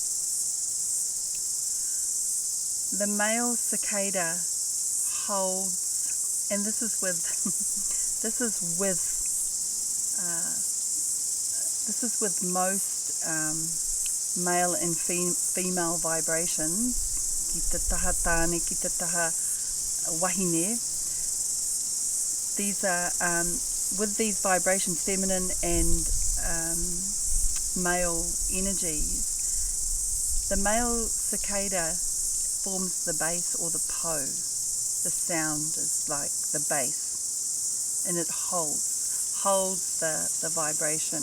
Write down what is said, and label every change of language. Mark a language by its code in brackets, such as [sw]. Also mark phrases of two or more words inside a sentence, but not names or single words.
[en] The male cicada holds, and this is with most male and female vibrations. [mi] Ki te taha tāne, ki te taha wahine. [en] These are with these vibrations, feminine and male energies. The male cicada forms the bass or the po. The sound is like the bass, and it holds the vibration.